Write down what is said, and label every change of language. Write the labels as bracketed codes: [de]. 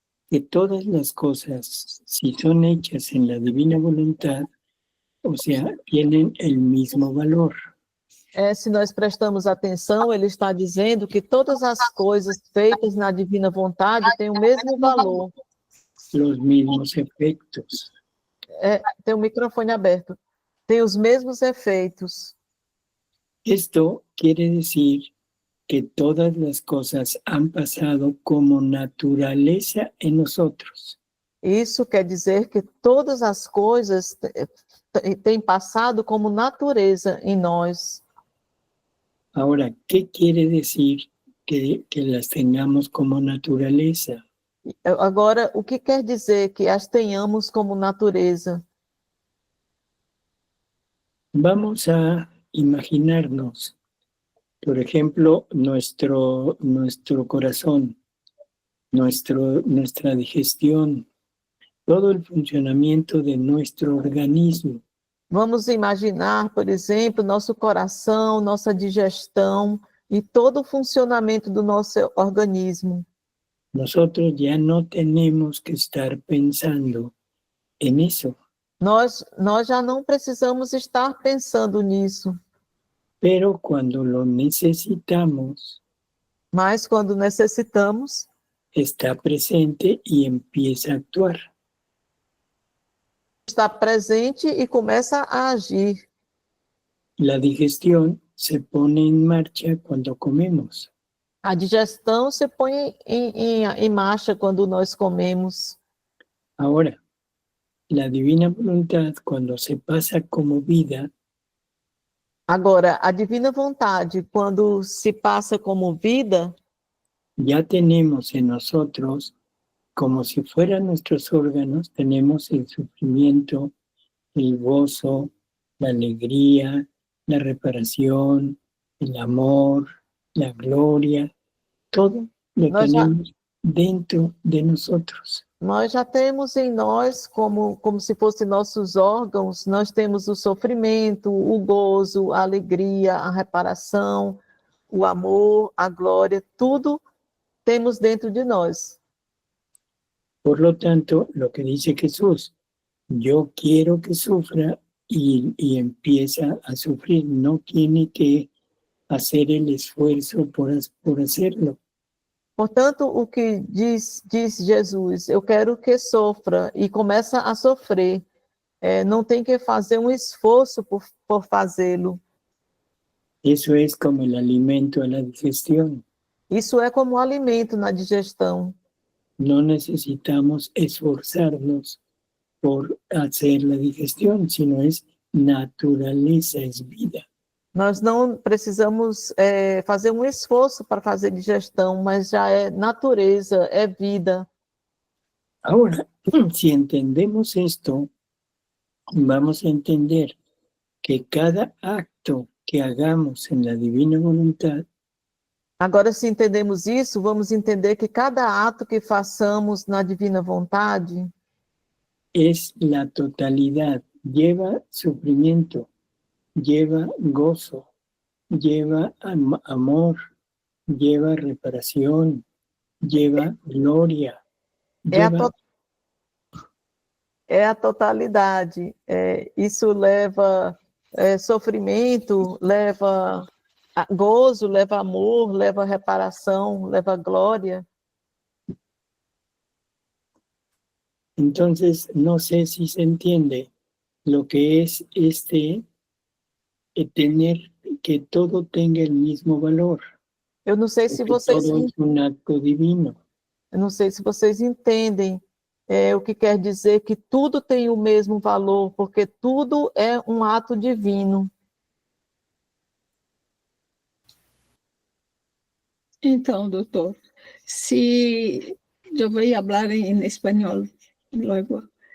[es] que todas las cosas, si son hechas en la divina voluntad, o sea, tienen el mismo valor. [pt] Se nós prestamos atenção, ele está dizendo que todas as coisas feitas na divina vontade têm o mesmo valor. [es] Los mismos efectos. [pt] Tem o microfone aberto. Tem os mesmos efeitos. [es] Esto quiere decir que todas las cosas han pasado como naturaleza en nosotros. [pt] Isso quer dizer que todas as coisas têm passado como natureza em nós. [es] Ahora, ¿qué quiere decir que las tengamos como naturaleza? [pt] Agora, o que quer dizer que as tenhamos como natureza? [es] Vamos a imaginarnos, por ejemplo, nuestro corazón, nuestra digestión, todo el funcionamiento de nuestro organismo. [pt] Vamos imaginar, por exemplo, nosso coração, nossa digestão e todo o funcionamento do nosso organismo. [es] Nosotros ya no tenemos que estar pensando en eso. [pt] Nós já não precisamos estar pensando nisso. [es] Pero cuando lo necesitamos, [pt] Mas quando necessitamos, [es] está presente y empieza a actuar. [pt] está presente e começa a agir. [es] La digestión se pone en marcha cuando comemos. [pt] A digestão se põe em marcha quando nós comemos. [es] Ahora, la divina voluntad, cuando se pasa como vida, [pt] Agora, a divina vontade, quando se passa como vida, [es] ya tenemos en nosotros, como si fueran nuestros órganos, tenemos el sufrimiento, el gozo, la alegría, la reparación, el amor, la gloria, todo lo tenemos dentro de nosotros. [pt] nós já temos em nós, como se fossem nossos órgãos, nós temos o sofrimento, o gozo, a alegria, a reparação, o amor, a glória, tudo temos dentro de nós. [es] Por lo tanto, lo que dice Jesús, yo quiero que sufra y empieza a sufrir, no tiene que hacer el esfuerzo por hacerlo. [pt] Portanto, o que diz Jesus, eu quero que sofra, e começa a sofrer. Não tem que fazer um esforço por fazê-lo. [es] Eso es como el alimento a la digestión. [pt] Isso é como alimento na digestão. [es] No necesitamos esforzarnos por hacer la digestión, sino es naturaleza, es vida. [pt] Nós não precisamos fazer um esforço para fazer digestão, mas já é natureza, é vida. [es] Ahora, si entendemos esto, vamos a entender que cada acto que hagamos en la divina voluntad [pt] Agora, se entendemos isso, vamos entender que cada ato que façamos na divina vontade [es] es la totalidad, lleva sufrimiento, lleva gozo, lleva amor, lleva reparación, lleva gloria. [pt] É a totalidade. Isso leva sofrimento, leva gozo, leva amor, leva reparação, leva glória. [es] Entonces, no sé si se entiende lo que es tener que todo tenga el mismo valor. [pt] Eu não sei se vocês [es] todo es un acto divino. [pt] Eu não sei se vocês entendem o que quer dizer que tudo tem o mesmo valor, porque tudo é um ato divino. Então, doutor, se eu vou falar em espanhol logo.